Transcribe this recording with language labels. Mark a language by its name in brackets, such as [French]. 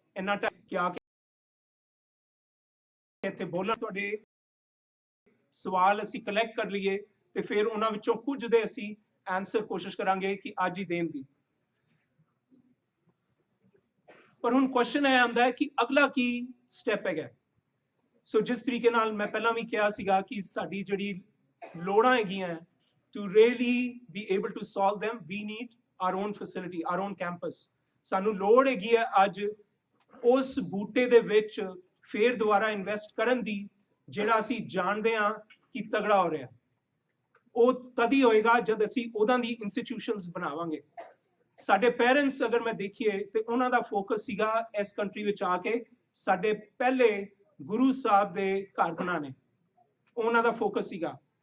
[Punjabi] ਇੰਨਾ ਟਾਈਮ ਕਿਆ ਇੱਥੇ ਬੋਲਣ, ਤੁਹਾਡੇ ਸਵਾਲ ਅਸੀਂ ਕਲੈਕਟ ਕਰ ਲਈਏ ਤੇ ਫਿਰ ਉਹਨਾਂ ਵਿੱਚੋਂ ਕੁਝ ਦੇ ਅਸੀਂ ਆਨਸਰ ਕੋਸ਼ਿਸ਼ ਕਰਾਂਗੇ ਕਿ ਅੱਜ ਹੀ ਦੇਣ ਦੀ। ਪਰ ਹੁਣ ਕੁਐਸਚਨ ਇਹ ਆਉਂਦਾ ਹੈ ਕਿ ਅਗਲਾ ਕੀ ਸਟੈਪ ਹੈਗਾ। ਸੋ ਜਿਸ ਤਰੀਕੇ ਨਾਲ ਮੈਂ ਪਹਿਲਾਂ ਵੀ ਕਿਹਾ ਸੀਗਾ ਕਿ ਸਾਡੀ ਜਿਹੜੀ ਲੋੜਾਂ ਹੈਗੀਆਂ [English] to really be able to solve them, we need our own facility, our own campus. [Punjabi] ਸਾਨੂੰ ਲੋੜ ਹੈਗੀ ਹੈ ਅੱਜ ਉਸ ਬੂਟੇ ਦੇ ਵਿੱਚ ਫੇਰ ਦੁਬਾਰਾ ਇਨਵੈਸਟ ਕਰਨ ਦੀ ਜਿਹੜਾ ਅਸੀਂ ਜਾਣਦੇ ਹਾਂ ਕਿ ਤਗੜਾ ਹੋ ਰਿਹਾ। ਉਹ ਤਦ ਹੀ ਹੋਏਗਾ ਜਦ ਅਸੀਂ ਉਹਦਾਂ ਦੀ ਇੰਸਟੀਟਿਊਸ਼ਨਸ ਬਣਾਵਾਂਗੇ। ਸਾਡੇ ਪੇਰੈਂਟਸ ਅਗਰ ਮੈਂ ਦੇਖੀਏ ਤੇ ਉਹਨਾਂ ਦਾ ਫੋਕਸ ਸੀਗਾ ਇਸ ਕੰਟਰੀ ਵਿੱਚ ਆ ਕੇ ਸਾਡੇ ਪਹਿਲੇ ਗੁਰੂ ਸਾਹਿਬ ਦੇ ਘਰ ਬਣਾਣੇ, ਉਹਨਾਂ ਦਾ ਫੋਕਸ ਸੀਗਾ।